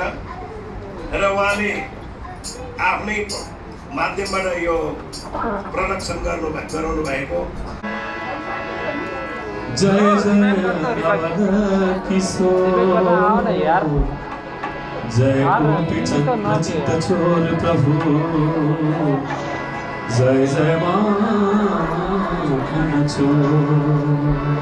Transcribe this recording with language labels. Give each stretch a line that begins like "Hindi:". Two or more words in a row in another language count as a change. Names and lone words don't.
Nepali: र उहाँले आफ्नै माध्यमबाट यो प्रडक्सन गराउनु भएको।
Hindi: जय जय किशोर, जय गोपी चंद्र चित्त छोर प्रभु, जय जय माखन चोर।